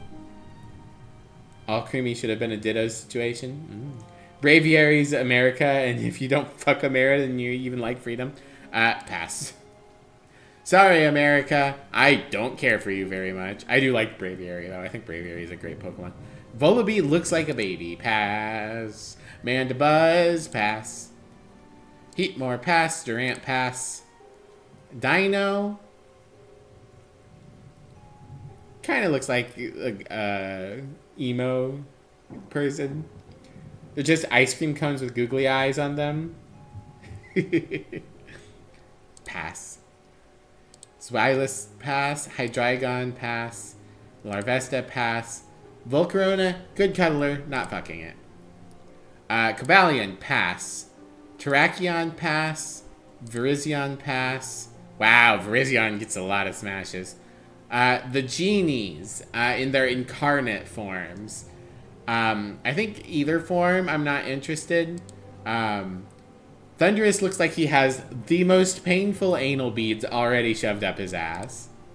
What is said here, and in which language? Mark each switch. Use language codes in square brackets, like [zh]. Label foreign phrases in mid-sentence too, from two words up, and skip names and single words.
[en] All Creamy should have been a Ditto situation. Braviary's America, and if you don't fuck America, then you even like freedom. Pass. Sorry, America. I don't care for you very much. I do like Braviary, though. I think Braviary is a great Pokemon. Volibee looks like a baby. Pass. Mandibuzz. Pass. Heatmore. Pass. Durant. Pass. Dino. Kind of looks like a emo person. They're just ice cream cones with googly eyes on them. Pass. Swilus, pass. Hydreigon, pass. Larvesta, pass. Volcarona, good cuddler, not fucking it. Cobalion, pass. Terrakion, pass. Virizion, pass. Wow, Virizion gets a lot of smashes. The genies in their incarnate forms. I think either form, I'm not interested. Thunderous looks like he has the most painful anal beads already shoved up his ass.